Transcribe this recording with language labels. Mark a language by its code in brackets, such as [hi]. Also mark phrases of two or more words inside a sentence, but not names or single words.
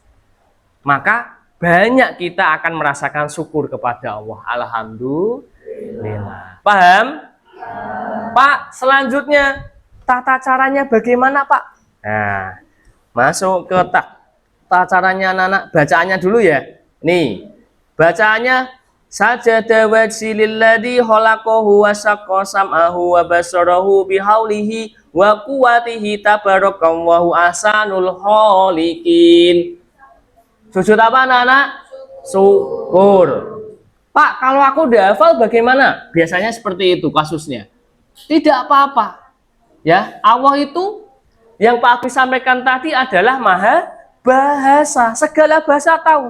[id] Maka banyak kita akan merasakan syukur kepada Allah. Alhamdulillah. Paham? Pak, selanjutnya tata caranya bagaimana Pak? Nah, Masuk ke caranya anak-anak, bacaannya dulu ya. Nih, bacaannya [ar] سجد وجهي للذي خلقه وشق سمعه وبصره بحوله وقوته تبارك الله أحسن الخالقين. [id] Sujud apa anak-anak? Syukur. Pak, kalau aku udah hafal bagaimana? Biasanya seperti itu kasusnya. Tidak apa-apa. Ya, Allah itu yang Pak Abi sampaikan tadi adalah maha bahasa, segala bahasa tahu.